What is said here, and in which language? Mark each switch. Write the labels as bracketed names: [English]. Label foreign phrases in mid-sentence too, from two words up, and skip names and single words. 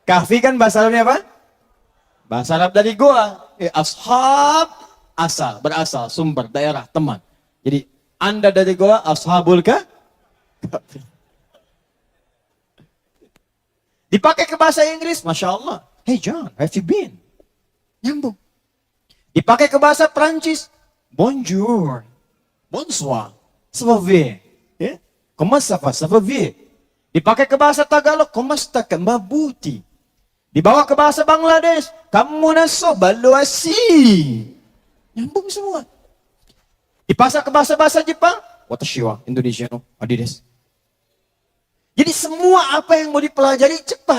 [Indonesian] Kahfi kan bahasa Arabnya apa? Bahasa Arab dari goa. Ashab, asal, berasal, sumber, daerah, teman. Jadi Anda dari goa, [Arabic] ashabul kahfi. [Indonesian] Dipakai ke bahasa Inggris, [Arabic] Masya Allah. [English] Hey John, have you been? [Indonesian] Nyambung. Dipakai ke bahasa Prancis, [French] bonjour, bonsoir, ça va bien? Ya? Comment ça va? Ça va bien? [Indonesian] Dipakai ke bahasa Tagalog, [Spanish] como está [Indonesian] mabuti? Dibawa ke bahasa Bangladesh, [Bangla] kamu naso baluasi. [Indonesian] Nyambung semua. Dipasak ke bahasa Jepang, [Japanese] watashi wa Indonesia no adides. [Indonesian] Jadi semua apa yang mau dipelajari cepat.